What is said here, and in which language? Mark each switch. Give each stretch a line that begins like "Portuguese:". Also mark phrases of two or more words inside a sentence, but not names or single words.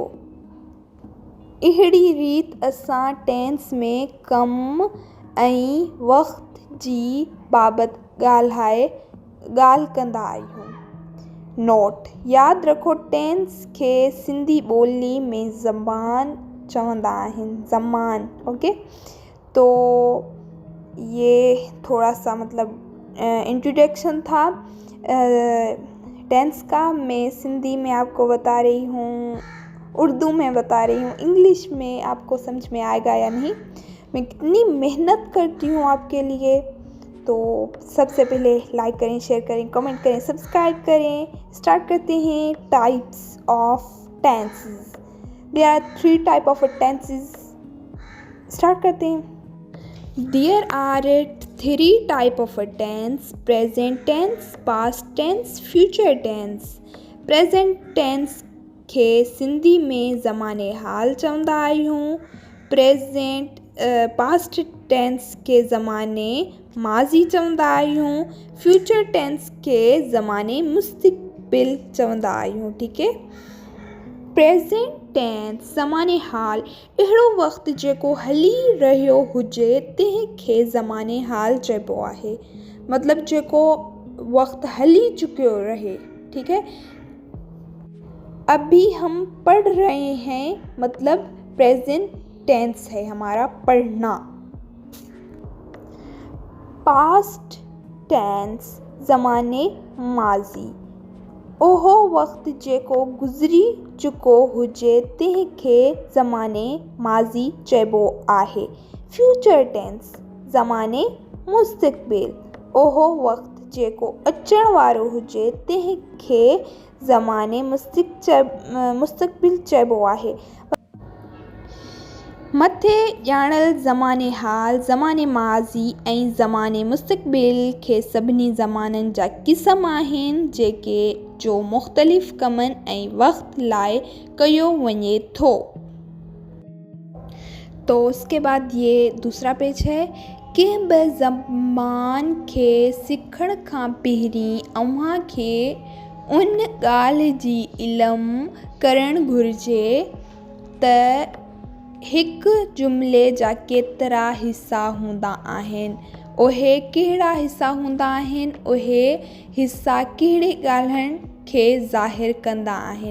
Sindhi: अहिड़ी रीति असां टेंस में कमु ऐं वक़्त जी बाबति ॻाल्हि कंदा आहियूं। नोट यादि रखो टेंस खे सिंधी ॿोली में ज़मान चवंदा आहिनि। ज़मान। ओके।
Hindi: तो ये थोड़ा सा मतलब इंट्रोडक्शन था टेंस का। मैं सिंधी में आपको बता रही हूँ, उर्दू में बता रही हूँ, इंग्लिश में आपको समझ में आएगा या नहीं। मैं कितनी मेहनत करती हूँ आपके लिए। तो सबसे पहले लाइक करें, शेयर करें, कमेंट करें, सब्सक्राइब करें। स्टार्ट करते हैं।
English: types of tenses. There are 3 type of tenses.
Hindi: स्टार्ट करते हैं।
English: There are 3 type of tense: present tense, past tense, future tense. Present tense
Sindhi: खे सिंधी में ज़माने हाल चवंदा आहियूं।
English: past tense
Sindhi: के ज़माने माज़ी चवंदा आहियूं।
English: future tense
Sindhi: के ज़माने मुस्तक़बिल चवंदा आहियूं।
Hindi: ठीक है।
English: present tense
Sindhi: ज़माने हाल अहिड़ो वक़्तु जेको हली रहियो हुजे तंहिंखे ज़माने हाल चइबो आहे। मतिलबु जेको वक्त हली चुके रहे।
Hindi: ठीक है, अभी हम पढ़ रहे हैं मतलब
English: present tense
Hindi: है हमारा पढ़ना।
English: past tense
Sindhi: ज़माने माज़ी। ओहो वक्त जेको गुज़री चुको हुजे तंहिंखे ज़माने माज़ी चइबो आहे।
English: future tense
Sindhi: ज़माने मुस्तक़बिल। ओहो वक्त जेको अचण वारो हुजे तंहिंखे ज़माने मुस्तक़बिल चइबो आहे। मथे ॼाणल ज़माने हाल, ज़माने माज़ी ऐं ज़माने मुस्तक़बिल खे सभिनी ज़माननि जा क़िस्म आहिनि जेके जो मुख़्तलिफ़ कमनि ऐं वक़्त लाइ कयो वञे थो।
Hindi: तो उसके बाद ये दूसरा पेज है।
Sindhi: कंहिं बि ज़बान खे सिखण खां पहिरीं अव्हां खे उन ॻाल्हि जी इल्मु करणु घुरिजे त हिकु जुमिले जा केतिरा हिसा हूंदा आहिनि, उहे कहिड़ा हिसा हूंदा आहिनि, उहे हिसा कहिड़ी ॻाल्हियुनि खे ज़ाहिर कंदा आहिनि।